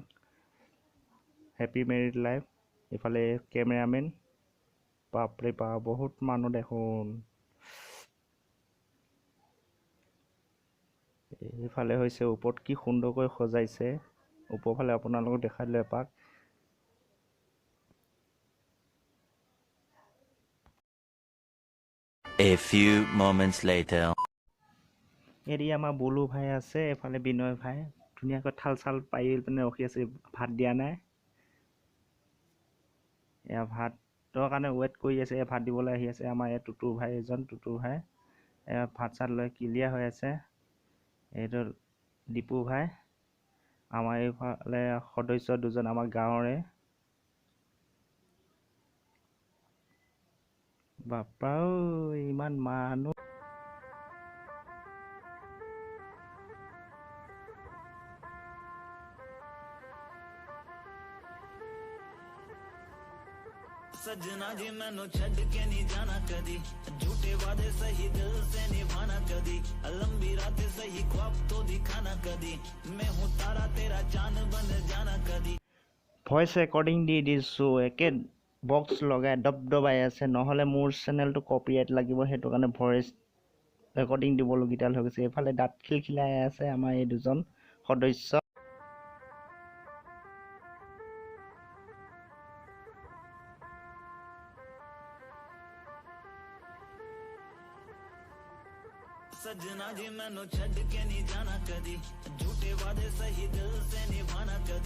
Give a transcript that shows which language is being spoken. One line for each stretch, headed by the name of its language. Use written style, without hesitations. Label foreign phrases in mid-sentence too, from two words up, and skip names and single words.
English: happy married life.
Assamese: এইফালে কেমেৰামেন। বাপৰে বাপ, বহুত মানুহ দেখোন। এইফালে হৈছে ওপৰত কি সুন্দৰকৈ সজাইছে। ওপৰফালে আপোনালোকক দেখাই দিলোঁ এপাক।
English: A few moments later.
Assamese: এৰি আমাৰ বলু ভাই আছে, এফালে বিনয় ভাই ধুনীয়াকৈ থাল চাল পাৰি পিনে ৰখি আছে, ভাত দিয়া নাই। এয়া ভাতৰ কাৰণে ৱেইট কৰি আছে। ভাত দিবলৈ আহি আছে আমাৰ এই টুটু ভাই এজন। টুটু ভাই এয়া ভাত চাত লৈ ক্লিয়াৰ হৈ আছে। এইটো দীপু ভাই। আমাৰ এইফালে সদস্য দুজন আমাৰ গাঁৱৰে। বাপা ঐ, ইমান মানুহ।
Hindi: सजना जी मैनू छड़ के नहीं जाना कदी, झूठे वादे सही दिल से निभाना कदी, लंबी रातें सही ख्वाब तो दिखाना कदी, मैं हूँ तारा तेरा चांद बन जाना कदी।
English: voice recording
Assamese: দি দিছোঁ, একে বক্স লগাই দবাই আছে, নহ'লে মোৰ চেনেলটো কপিৰাইট লাগিব। সেইটো কাৰণে
English: voice recording
Assamese: দিবলগীয়া হৈ গৈছে। এইফালে দাঁত খিলখিলাই আছে আমাৰ এই দুজন সদস্য।
Hindi: सजना जी मैनू छड़ के नहीं जाना कदी, झूठे वादे सही दिल से निभाना कदी,